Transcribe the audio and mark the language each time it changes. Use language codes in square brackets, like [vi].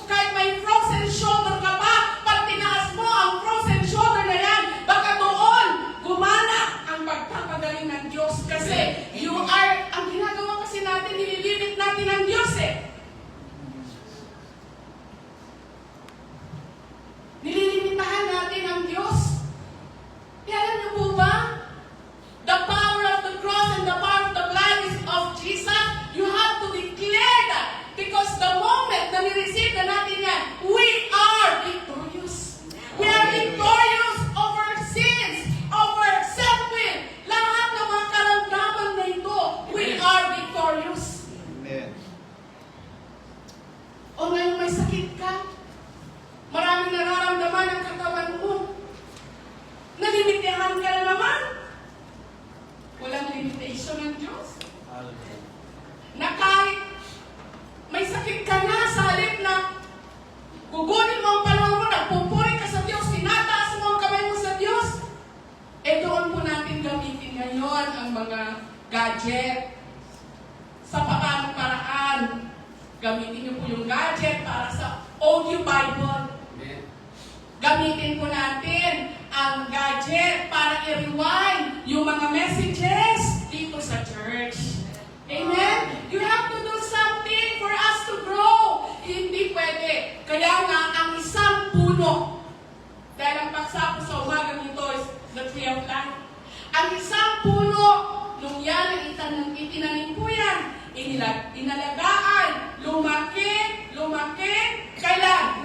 [tl] Kahit may frozen shoulder ka pa, pag tinaas mo ang frozen shoulder na yan, baka doon gumana ang pagpapagaling ng Diyos. Kasi ang ginagawa kasi natin, nililimit natin ang Diyos eh. Nililimitahan natin ang Diyos. Kaya alam niyo po ba? [en] The power of the cross and the power of the blood is of Jesus. You have to declare that. Because the moment [tl] na nireceive na natin yan, [en] we are victorious. We are victorious over sins, over self-will. [tl] Lahat ng mga karamdaman na ito, [en] we are victorious. Amen. [tl] O ngayon may sakit ka, maraming nararamdaman ang katawan mo. Nalimitahan ka na naman. Walang limitation ng Diyos. Hallelujah. Na kahit may sakit ka na, sa halip na gugunin mo ang panahon mo, nagpupuri ka sa Diyos, tinataas mo ang kamay mo sa Diyos, doon po natin gamitin ngayon ang mga gadget. Sa paanong paraan, gamitin niyo po yung gadget para sa audio Bible. Gamitin po natin ang gadget para i-rewind yung mga messages dito sa church. Amen? [en] You have to do something for us to grow. [tl] Hindi pwede. Kaya nga, ang isang puno, dahil ang paksa po sa umaga nito [en] is the tree of life. [tl] Ang isang puno, nung yan, itinanim po yan, inalagaan, lumaki, kailan?